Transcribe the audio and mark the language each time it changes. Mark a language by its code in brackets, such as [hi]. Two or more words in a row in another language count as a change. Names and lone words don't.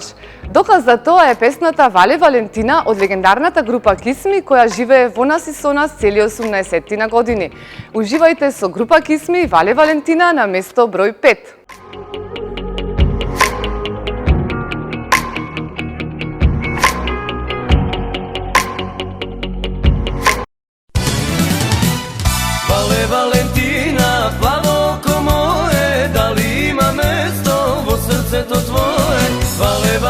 [mk] Доказ за тоа е песната Вале Валентина од легендарната група Кисми, која живее во нас и со нас цели 18 години. Уживајте со група Кисми и Вале Валентина на место број 5. [sr] Vale Valentina, plavo oko moje, da li ima mesto [mk] во срце то твое?